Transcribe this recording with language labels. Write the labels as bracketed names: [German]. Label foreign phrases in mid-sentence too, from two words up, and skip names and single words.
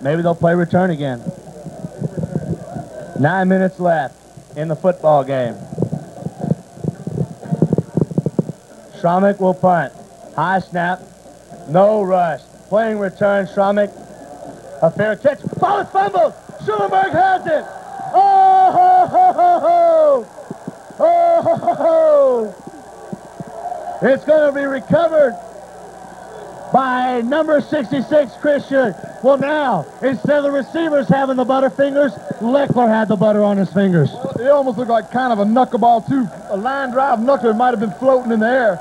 [English] Maybe they'll play return again. 9 minutes left in the football game. Schromick will punt. High snap. No rush. Playing return. Schromick. A fair catch. Ball is fumbled. Schulenburg has it. Oh, ho, ho, ho, ho. Oh, ho, ho, ho. It's going to be recovered by number 66, Christian. Well, now, instead of the receivers having the butter fingers, Leckler had the butter on his fingers. It almost looked like kind of a knuckleball, too. A line drive knuckler might have been floating in the air.